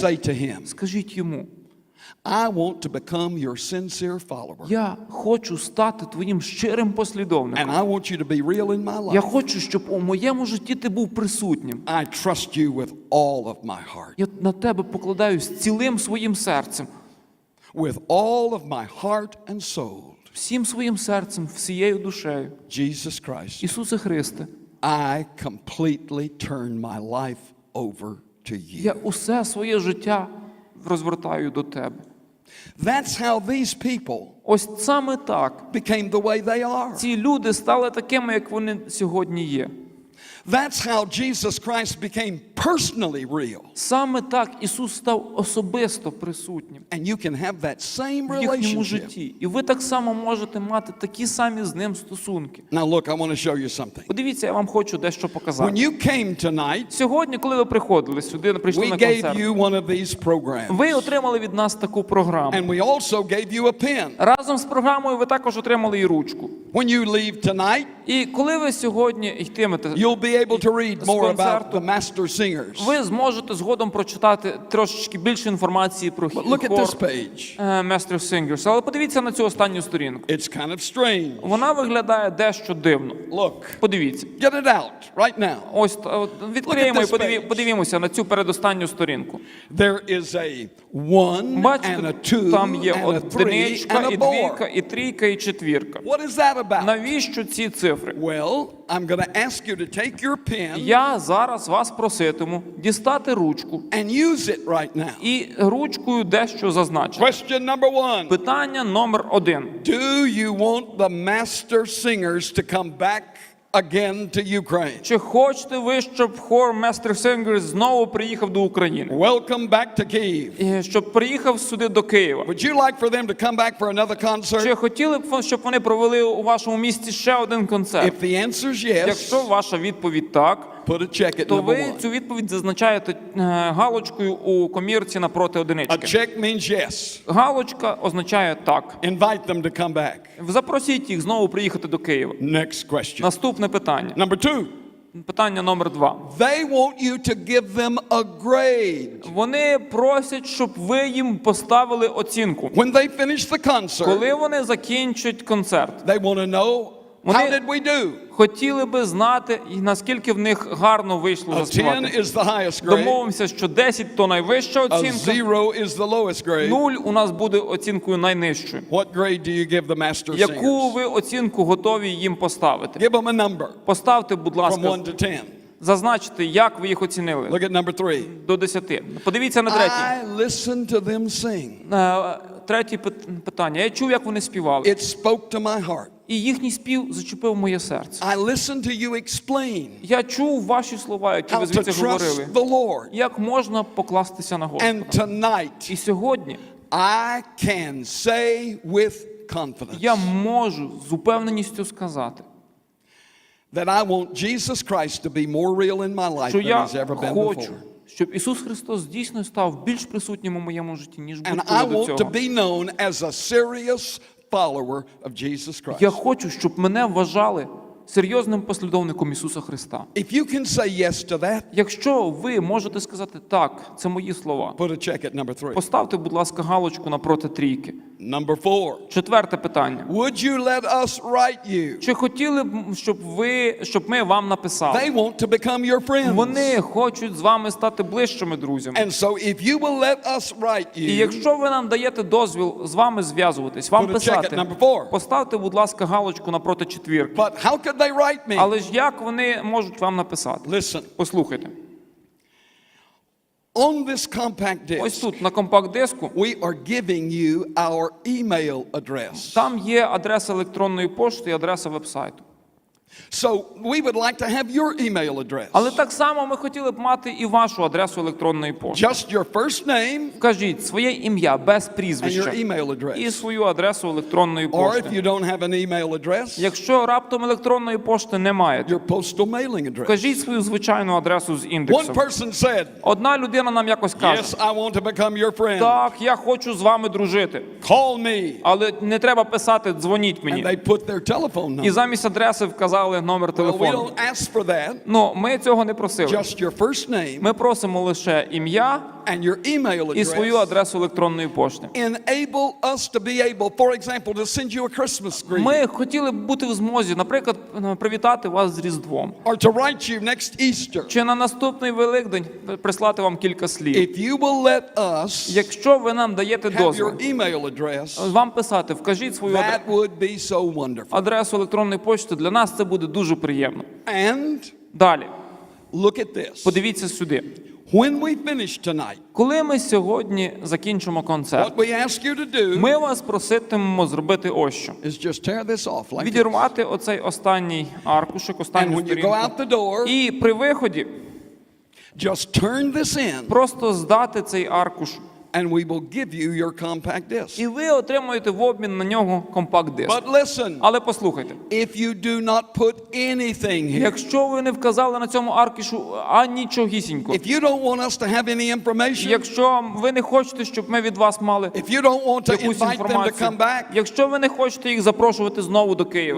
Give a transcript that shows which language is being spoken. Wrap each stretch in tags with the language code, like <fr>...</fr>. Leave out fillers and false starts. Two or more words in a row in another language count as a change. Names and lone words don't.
<en>say to him,</en> <uk>Скажіть йому,</uk> <en>I want to become your sincere follower.</en> <uk>я хочу стати твоїм щирим</uk> <en>And</en> <uk>послідовником.</uk> <en>I want you to be real in my</en> <uk>Я</uk> <en>life.</en> <uk>хочу, щоб у моєму житті ти був присутнім.</uk> <en>I trust you with all of my heart.</en> <uk>Я на тебе покладаюсь цілим своїм серцем,</uk> <en>With all of my heart and soul.</en> <uk>всім своїм серцем, всією душею.</uk> <en>Jesus Christ,</en> <uk>Ісусе Христе,</uk> <en>I completely turn my life over to you.</en> <uk>я усе своє життя розвертаю до тебе.</uk> <en>That's how these people</en> <uk>Ось саме так</uk> <en>became the way they are.</en> <uk>ці люди стали такими, як вони сьогодні є.</uk> <en>That's how Jesus Christ became personally real.</en> <uk>Саме так Ісус став особисто присутнім</uk> <en>And you can have that same</en> <uk>в їхньому</uk> <en>relationship.</en> <uk>житті. І ви так само можете мати такі самі з ним стосунки.</uk> <en>Now look, I want to show you something.</en> <uk>Подивіться, я вам хочу дещо</uk> <en>When</en> <uk>показати.</uk> <en>you came tonight,</en> <uk>Сьогодні, коли ви приходили сюди, прийшли</uk> <en>we</en> <uk>на</uk> <en>gave</en> <uk>концерт,</uk> <en>you one of these programs.</en> <uk>ви отримали від нас таку програму.</uk> <en>And we also gave you a pen.</en> <uk>Разом з програмою ви також отримали і ручку.</uk> <en>When you leave tonight,</en> <uk>І коли ви сьогодні йтимете</uk> <en>you'll be able to read</en> <uk>з</uk> <en>more about</en> <uk>концерту,</uk> <en>the master singers.</en> <uk>ви зможете згодом прочитати трошечки більше інформації про</uk> <en>But look at</en> <uk>хор</uk> <en>this page.</en> <uk>Master Singers. Але подивіться на цю останню сторінку.</uk> <en>It's kind of strange.</en> <uk>Вона виглядає дещо дивно.</uk> <en>Look,</en> <uk>Подивіться.</uk> <en>get it out right now.</en> <uk>Ось от відкриємо</uk> <en>Look</en> <uk>і</uk> <en>at this page.</en> <uk>подивімося на цю передостанню сторінку.</uk> <en>There is a 1 and a</en> <uk>Бачите,</uk> <en>2</en> <uk>там є</uk> <en>and a 3</en> <uk>одиничка,</uk> <en>and</en> <uk>і</uk> <en>a</en> <uk>двійка,</uk> <en>4.</en> <uk>і трійка, і четвірка.</uk> <en>What is that about?</en> <uk>Навіщо ці цифри?</uk> <en>Well, I'm going to ask you to take your pen</en> <uk>Я зараз вас проситиму дістати ручку</uk> <en>and use it right now.</en> <uk>і ручкою дещо зазначити.</uk> <en>Question number 1.</en> <uk>Питання номер 1.</uk> <en>Do you want the master singers to come back again to Ukraine?</en> <uk>Чи хочете ви, щоб хор Master Singers знову приїхав до України?</uk> <en>Welcome back to Kyiv.</en> <uk>І щоб приїхав сюди до Києва?</uk> <en>Would you like for them to come back for another concert?</en> <uk>Чи хотіли б, щоб вони провели у вашому місті ще один концерт?</uk> <en>If the answer is yes,</en> <uk>Якщо ваша відповідь так,</uk> <en>put a check at</en> <uk>то</uk> <en>number</en> <uk>ви</uk> <en>1.</en> <uk>цю відповідь зазначаєте галочкою у комірці напроти</uk> <en>A</en> <uk>одинички.</uk> <en>check means yes.</en> <uk>Галочка означає так.</uk> <en>Invite them to come back.</en> <uk>Запросіть їх знову приїхати до Києва.</uk> <en>Next question.</en> <uk>Наступне питання.</uk> <en>Number 2.</en> <uk>Питання номер 2.</uk> <en>They want you to give them a grade.</en> <uk>Вони просять, щоб ви їм поставили оцінку.</uk> <en>When they finish the concert,</en> <uk>Коли вони закінчать концерт,</uk> <en>they want to know,</en> <uk>Вони-</uk> <en>how did we do?</en> <uk>хотіли би знати, і наскільки в них гарно вийшло</uk> <en>A 10</en> <uk>заспівати.</uk> <en>is the highest grade.</en> <uk>Домовимося, що 10 – то найвища</uk> <en>A</en> <uk>оцінка,</uk> <en>0 is the lowest grade.</en> <uk>0 у нас буде оцінкою найнижчою.</uk> <en>What grade do you give the master</en> <uk>Яку</uk> <en>singers?</en> <uk>ви оцінку готові їм поставити?</uk> <en>Give them a number</en> <uk>Поставте, будь</uk> <en>from</en> <uk>ласка,</uk> <en>1 to 10.</en> <uk>зазначте, як ви їх оцінили.</uk> <en>Look at number 3.</en> <uk>До 10. Подивіться на третій.</uk> <en>I listened to them sing.</en> <uk>Третє питання. Я чув, як вони співали.</uk> <en>It spoke to my heart.</en> <uk>І їхній спів зачепив моє серце.</uk> <en>I listened to you explain</en> <uk>Я чув ваші слова, які</uk> <en>how</en> <uk>ви</uk> <en>to</en> <uk>звідси говорили.</uk> <en>trust the Lord.</en> <uk>Як можна покластися на Господа.</uk> <en>And tonight,</en> <uk>І сьогодні</uk> <en>I can say with confidence</en> <uk>я можу з упевненістю сказати,</uk> <en>that I want Jesus Christ to be more real in my life</en> <uk>що</uk> <en>than</en> <uk>я</uk> <en>he's ever been</en> <uk>хочу,</uk> <en>before.</en> <uk>щоб Ісус Христос дійсно став більш присутнім у моєму житті, ніж</uk> <en>And</en> <uk>будь-коли</uk> <en>I</en> <uk>до</uk> <en>want to</en> <uk>цього.</uk> <en>be known as a serious follower of Jesus Christ.</en> <uk>Я хочу, щоб мене вважали серйозним послідовником Ісуса Христа.</uk> <en>If you can say yes to that,</en> <uk>Якщо ви можете сказати «так», це мої слова,</uk> <en>put a check at number 3.</en> <uk>поставте, будь ласка, галочку напроти трійки.</uk> <en>Number 4.</en> <uk>Четверте питання.</uk> <en>Would you let us write you?</en> <uk>Чи хотіли б, щоб ми вам написали?</uk> <en>They want to become your friends.</en> <uk>Вони хочуть з вами стати ближчими друзями.</uk> <en>And so if you will let us write</en> <uk>І</uk> <en>you,</en> <uk>якщо ви нам даєте дозвіл з вами зв'язуватись, вам</uk> <en>Put a check at</en> <uk>писати,</uk> <en>number 4.</en> <uk>поставте, будь ласка, галочку напроти четвірки.</uk> <en>but how could they write me?</en> <uk>Але ж як вони можуть вам написати?</uk> <en>Listen,</en> <uk>Послухайте.</uk> <en>on this compact</en> <uk>Ось</uk> <en>disc,</en> <uk>тут на компакт-диску</uk> <en>we are giving you our email address.</en> <uk>там є адреса електронної пошти і адреса вебсайту.</uk> <en>So we would like to have your email address.</en> <uk>Але так само ми хотіли б мати і вашу адресу електронної пошти.</uk> <en>Just your first name</en> <uk>Вкажіть своє ім'я без</uk> <en>and</en> <uk>прізвища</uk> <en>your email</en> <uk>і</uk> <en>address.</en> <uk>свою адресу електронної</uk> <en>Or if</en> <uk>пошти.</uk> <en>you don't have an email address,</en> <uk>Якщо раптом електронної пошти не маєте,</uk> <en>your postal mailing address.</en> <uk>вкажіть свою звичайну адресу з</uk> <en>One</en> <uk>індексом.</uk> <en>person said,</en> <uk>Одна людина нам якось каже:</uk> <en>yes, I want to become your friend.</en> <uk>так, я хочу з вами дружити.</uk> <en>Call me.</en> <uk>Але не треба писати, дзвоніть</uk> <en>And</en> <uk>мені.</uk> <en>they put their telephone</en> <uk>І</uk> <en>number.</en> <uk>замість адреси вказали номер</uk> <en>Well, we</en> <uk>телефону.</uk> <en>don't ask for that.</en> <uk>Ну, ми цього не просили.</uk> <en>Just your first name</en> <uk>Ми просимо лише ім'я</uk> <en>and your email</en> <uk>і свою</uk> <en>address.</en> <uk>адресу електронної пошти.</uk> <en>Enable us to be able, for example, to send you a Christmas greeting</en> <uk>Ми хотіли б бути в змозі, наприклад, привітати вас з Різдвом.</uk> <en>or to write you next Easter.</en> <uk>Чи на наступний Великдень прислати вам кілька слів.</uk> <en>If you will let us</en> <uk>Якщо ви нам даєте</uk> <en>have</en> <uk>дозвіл</uk> <en>your email address,</en> <uk>вам писати, вкажіть свою</uk> <en>that would be so wonderful.</en> <uk>адресу електронної пошти, для нас це буде дуже приємно.</uk> <en>And</en> <uk>Далі,</uk> <en>look at this.</en> <uk>подивіться сюди.</uk> <en>When we finish tonight,</en> <uk>Коли ми сьогодні закінчимо концерт,</uk> <en>what we ask you to do</en> <uk>ми вас проситимемо зробити ось що.</uk> <en>is just tear this off like this.</en> <uk>Відірвати оцей останній аркушик,</uk> <en>And</en> <uk>останню</uk> <en>when you go</en> <uk>сторінку.</uk> <en>out the door,</en> <uk>І при виході</uk> <en>just turn this in</en> <uk>просто здати цей аркуш.</uk> <en>and we will give you your compact disc.</en> <uk>І ви отримуєте в обмін на нього компакт-диск.</uk> <en>But listen,</en> <uk>Але послухайте,</uk> <en>if you do not put anything here,</en> <uk>якщо ви не вказали на цьому аркушу нічогісінько,</uk> <en>if you don't want us to have any information,</en> <uk>якщо ви не хочете, щоб ми від вас мали</uk> <en>if you don't want to</en> <uk>якусь</uk> <en>invite them to</en> <uk>інформацію,</uk> <en>come back,</en> <uk>якщо ви не хочете їх запрошувати знову до Києва,</uk>